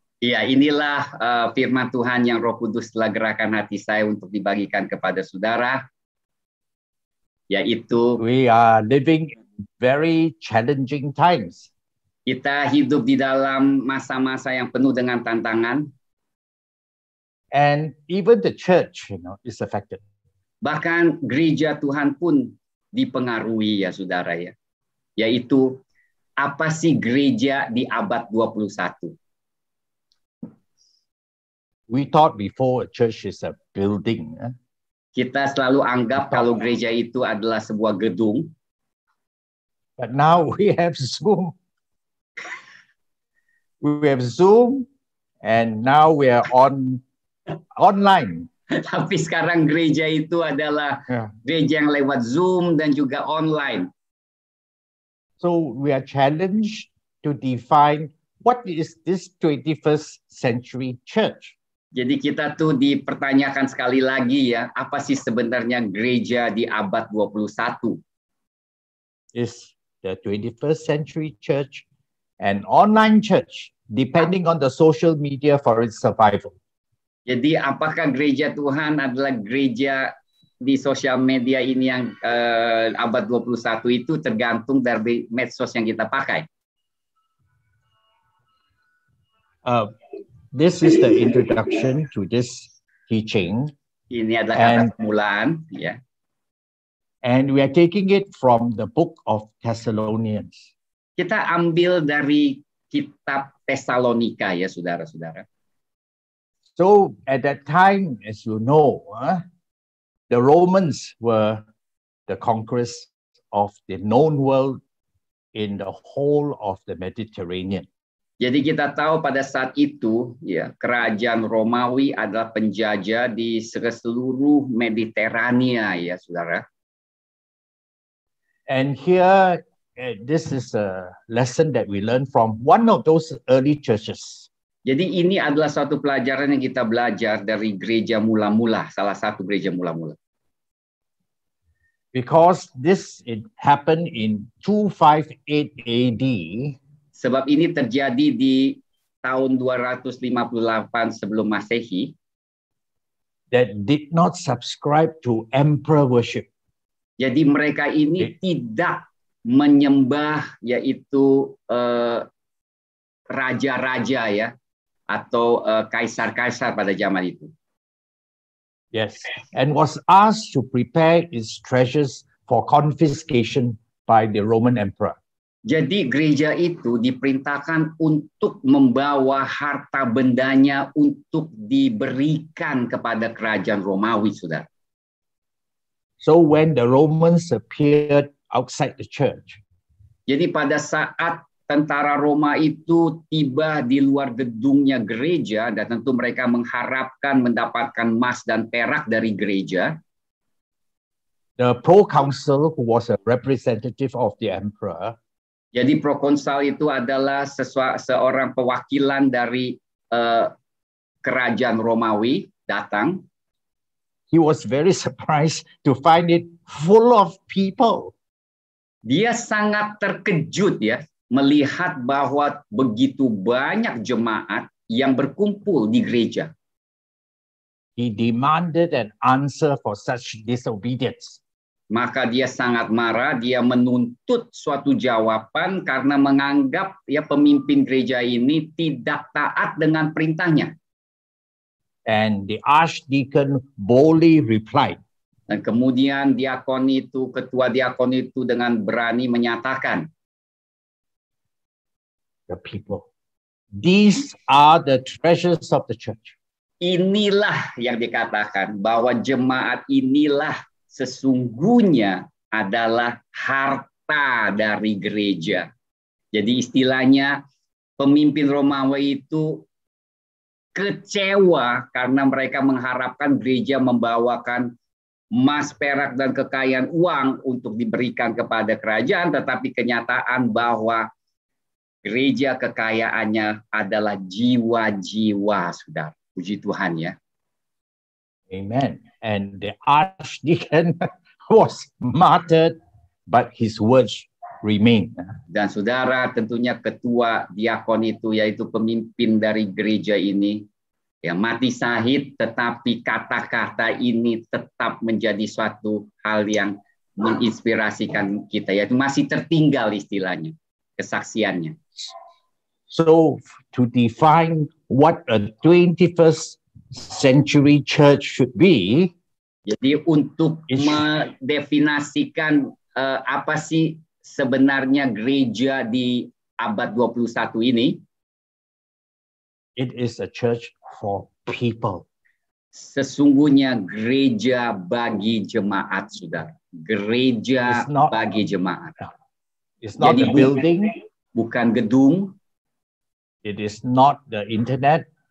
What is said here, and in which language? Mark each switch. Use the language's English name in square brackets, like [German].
[Indonesian] Ya, inilah firman Tuhan yang Roh Kudus telah gerakan hati saya untuk dibagikan kepada saudara, yaitu [English] we are living in very challenging times. [Indonesian] Kita hidup di dalam masa-masa yang penuh dengan tantangan. [English] And even the church, is affected. [Indonesian] Bahkan gereja Tuhan pun dipengaruhi ya saudara ya. Yaitu apa sih gereja di abad 21? [English] We thought before a church is a building. [Indonesian] Kita selalu anggap kalau gereja itu adalah sebuah gedung. [English] But now we have Zoom. We have Zoom, and now we are online. [Indonesian] Tapi sekarang gereja itu adalah gereja yang lewat Zoom dan juga online. [English] So we are challenged to define what is this 21st century church. [Indonesian] Jadi kita tuh dipertanyakan sekali lagi ya, apa sih sebenarnya gereja di abad 21? [English] Is the 21st century church an online church, depending on the social media for its survival? [Indonesian] Jadi apakah gereja Tuhan adalah gereja di sosial media ini yang abad 21 itu tergantung dari medsos yang kita pakai? [English] This is the introduction to this teaching. [Indonesian] Ini adalah kata permulaan, ya. [English] And we are taking it from the book of Thessalonians. [Indonesian] Kita ambil dari kitab Tesalonika ya, saudara-saudara. [English] So at that time, as you know, the Romans were the conquerors of the known world in the whole of the Mediterranean. [Indonesian] Jadi kita tahu pada saat itu ya kerajaan Romawi adalah penjajah di seluruh Mediterania ya saudara. [English] And here this is a lesson that we learn from one of those early churches. [Indonesian] Jadi ini adalah suatu pelajaran yang kita belajar dari gereja mula-mula, salah satu gereja mula-mula. [English] Because it happened in 258 AD. [Indonesian] Sebab ini terjadi di tahun 258 sebelum Masehi. [English] That did not subscribe to emperor worship. [Indonesian] Jadi mereka ini tidak menyembah yaitu raja-raja ya atau kaisar-kaisar pada zaman itu. [English] Yes, and was asked to prepare its treasures for confiscation by the Roman emperor. [Indonesian] Jadi gereja itu diperintahkan untuk membawa harta bendanya untuk diberikan kepada kerajaan Romawi, saudara. [English] So when the Romans appeared outside the church, [Indonesian] jadi pada saat tentara Roma itu tiba di luar gedungnya gereja dan tentu mereka mengharapkan mendapatkan emas dan perak dari gereja. [English] The proconsul, who was a representative of the emperor, [Indonesian] jadi prokonsul itu adalah seorang perwakilan dari kerajaan Romawi datang. [English] He was very surprised to find it full of people. [Indonesian] Dia sangat terkejut ya melihat bahwa begitu banyak jemaat yang berkumpul di gereja. [English] He demanded an answer for such disobedience. [Indonesian] Maka dia sangat marah, dia menuntut suatu jawaban karena menganggap ya pemimpin gereja ini tidak taat dengan perintahnya. [English] And the archdeacon boldly replied. [Indonesian] Dan kemudian ketua diakon itu dengan berani menyatakan, [English] the people, these are the treasures of the church. [Indonesian] Inilah yang dikatakan bahwa jemaat inilah sesungguhnya adalah harta dari gereja. Jadi istilahnya pemimpin Romawi itu kecewa karena mereka mengharapkan gereja membawakan emas, perak, dan kekayaan uang untuk diberikan kepada kerajaan, tetapi kenyataan bahwa gereja kekayaannya adalah jiwa-jiwa, saudara. Puji Tuhan ya. Amen. [English] And the archdeacon was martyred, but his words remain. [Indonesian] Dan saudara, tentunya ketua diakon itu, yaitu pemimpin dari gereja ini, yang mati syahid, tetapi kata-kata ini tetap menjadi suatu hal yang menginspirasikan kita, yaitu masih tertinggal istilahnya, kesaksiannya. [English] So to define what a 21st century church should be, [Indonesian] jadi untuk mendefinisikan apa sih sebenarnya gereja di abad 21 ini, [English] it is a church for people. [Indonesian] Sesungguhnya gereja bagi jemaat, saudara. Gereja bagi jemaat. [English] It's not [Indonesian] jadi [English] a building. [Indonesian] Bukan gedung. [English] It is not the internet.